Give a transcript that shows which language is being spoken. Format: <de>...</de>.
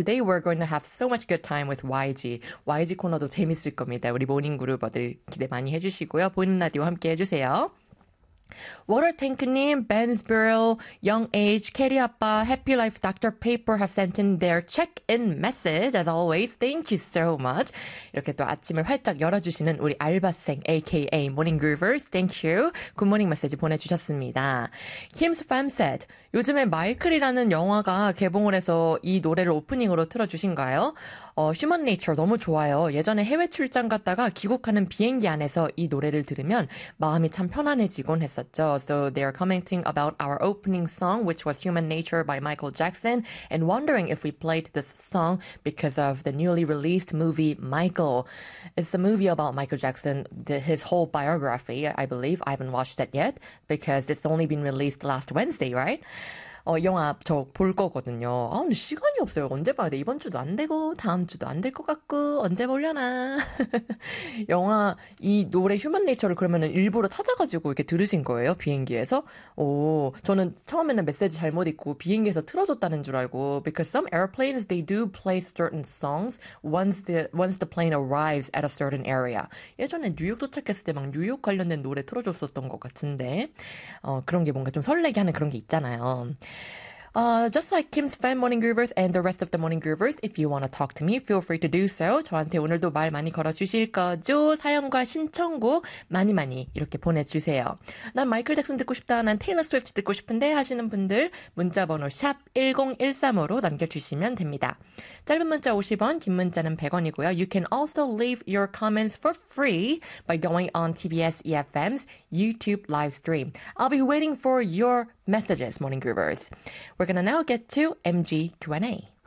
<en>Today we're going to have so much good time with YG.</en> <ko>YG 코너도 재밌을 겁니다. 우리 모닝 그룹들 기대 많이 해주시고요. 보이는 라디오 함께 해주세요.</ko> <en>WaterTank님, Bensboro, Young Age, Kerry 아빠, Happy Life, Dr. Paper have sent in their check-in message. As always, thank you so much.</en> <ko>이렇게 또 아침을 활짝 열어주시는 우리 알바생,</ko> <en>aka Morning Groovers, thank you.</en> <ko>Good morning 메시지 보내주셨습니다.</ko> <en>Kim's Fam said,</en> <ko>요즘에 마이클이라는 영화가 개봉을 해서 이 노래를 오프닝으로 틀어주신가요? Human Nature 너무 좋아요. 예전에 해외 출장 갔다가 귀국하는 비행기 안에서 이 노래를 들으면 마음이 참 편안해지곤 했었죠.</ko> <en>So they are commenting about our opening song, which was Human Nature by Michael Jackson, and wondering if we played this song because of the newly released movie Michael. It's a movie about Michael Jackson, his whole biography, I believe. I haven't watched that yet because it's only been released last Wednesday, right?</en> <ko>영화 저볼 거거든요. 아, 근데 시간이 없어요. 언제 봐야 돼? 이번 주도 안 되고 다음 주도 안될것 같고 언제 보려나? 영화 이 노래 휴먼 네이처를 그러면은 일부러 찾아가지고 이렇게 들으신 거예요? 비행기에서? 오, 저는 처음에는 메시지 잘못 읽고 비행기에서 틀어줬다는 줄 알고</ko> <en>because some airplanes they do play certain songs once the plane arrives at a certain area.</en> <ko>예전에 뉴욕 도착했을 때막 뉴욕 관련된 노래 틀어줬었던 것 같은데 그런 게 뭔가 좀 설레게 하는 그런 게 있잖아요.</ko> <en>Just like Kim's fan Morning Groovers and the rest of the Morning Groovers, if you want to talk to me, feel free to do so.</en> <ko>저한테 오늘도 말 많이 걸어주실 거죠? 사연과 신청곡 많이 많이 이렇게 보내주세요. 난 마이클 잭슨 듣고 싶다. 난 테일러 스위프트 듣고 싶은데 하시는 분들 문자번호 샵 1013으로 남겨주시면 됩니다. 짧은 문자 50원, 긴 문자는 100원이고요.</ko> <en>You can also leave your comments for free by going on TBS EFM's YouTube live stream. I'll be waiting for your messages, Morning Groovers. We're going to now get to MG Q&A.</en>